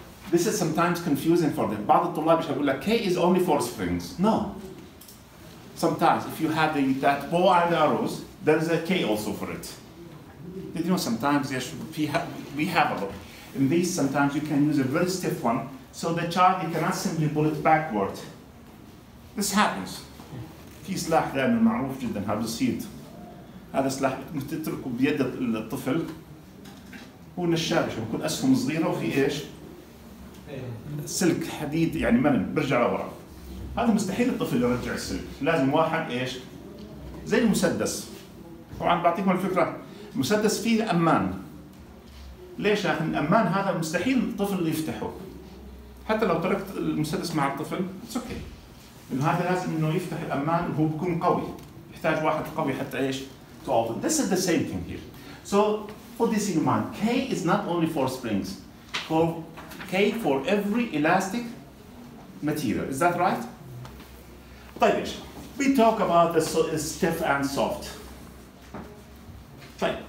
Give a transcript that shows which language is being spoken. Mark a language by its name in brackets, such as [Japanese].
[English] This is sometimes confusing for them. [Arabic] بعض الطلاب يقول لك [English] K is only for springs. No. Sometimes if you have that bow and arrows, there is a K also for it. Did you know sometimes we have a lot. In these, sometimes you can use a very stiff one, so the charge you cannot simply pull it backward. This happens. [Arabic] في سلاح دائما معروف جدا هذا بسيط. هذا سلاح تتركه بيد الطفل. هو نشابش بيكون اسهم صغيره وفي ايش؟ سلك حديد يعني مرن برجع لورا. هذا مستحيل الطفل يرجع السلك، لازم واحد ايش؟ زي المسدس. طبعا بعطيكم الفكره، المسدس فيه امان. ليش؟ عشان الأمان هذا مستحيل الطفل يفتحه. حتى لو تركت المسدس مع الطفل [English] It's okay. [Arabic] إنه هذا لازم إنه يفتح الأمان وهو بيكون قوي. يحتاج واحد قوي حتى إيش؟ [English] to open. This is the same thing here. So put this in mind. K is not only for springs. K for every elastic material. Is that right? طيب we talk about the stiff and soft. Fine.